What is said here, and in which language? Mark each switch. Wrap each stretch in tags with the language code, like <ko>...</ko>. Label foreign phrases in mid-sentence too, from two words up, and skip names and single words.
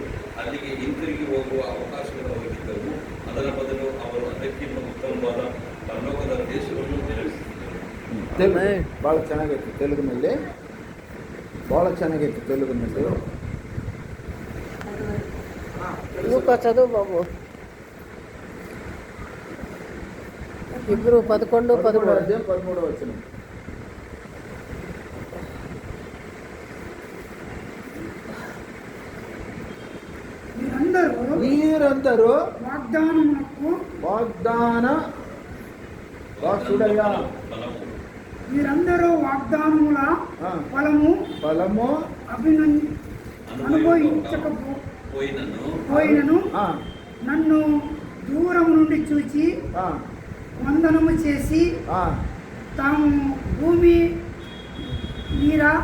<kn>ಅಲ್ಲಿಗೆ ಹಿಂತಿರುಗಿ ಹೋಗುವ ಅವಕಾಶಗಳು ಅವರಿಗಿದ್ದವು. ಅದರ ಬದಲು ಅವರು ಅದಕ್ಕಿಂತ ಉತ್ತಮವಾದ ಪರಲೋಕದ ದೇಶವನ್ನು ನಿರೀಕ್ಷಿಸಿದರು. ಭಾಳ ಚೆನ್ನಾಗೈತೆ ತೆಲುಗಿನಲ್ಲಿ, ಭಾಳ ಚೆನ್ನಾಗೈತೆ ತೆಲುಗಿನಲ್ಲಿ.</kn> <te>లూక చదువు బాబు.</te> <kn>ಇಬ್ರು 11:13 ವಚನ.</kn> <te>వీరందరూ వాగ్దాన వాసుడయ. వీరందరూ వాగ్దానముల ఫలము అనుభవించకపోయినను నన్ను దూరం నుండి చూచి వందనము చేసి తాము భూమి మీద</te>